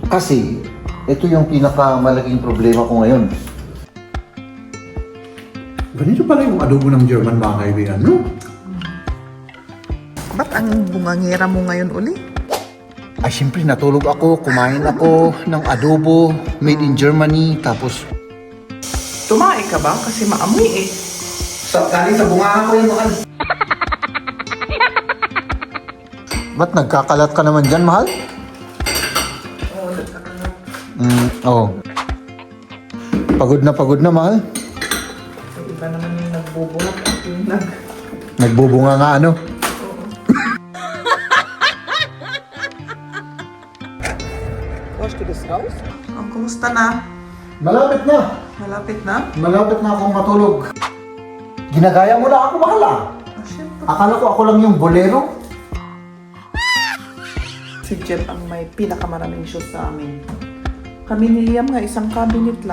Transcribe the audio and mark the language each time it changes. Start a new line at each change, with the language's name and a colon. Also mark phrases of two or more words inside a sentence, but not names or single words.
Filipino: Kasi, ito yung pinakamalaking problema ko ngayon. Ganito pala yung adobo ng German, mga kaibigan, no? Ba't ang bungangera mo ngayon uli? Ay, siyempre, natulog ako, kumain ako ng adobo
English: made in Germany,
Filipino: tapos... Tumae ka ba? Kasi maamoy eh. Galing sa bunga ko yung mahal. Ba't nagkakalat ka naman dyan, mahal? Oo, nagkakalat. Oo. Pagod na, mahal. So, iba naman yung nagbubungat at yung Nagbubunga nga, ano? Wash ko das raus? Oh, kumusta na? Malapit na. Malapit na? Malapit na akong matulog. Ginagaya mo na ako, mahal, ah. Ah, syempre. Akala ko ako lang yung bolero. Si Jet ang may pinakamaraming shoes sa amin. Kami ni Liam nga, isang cabinet lang.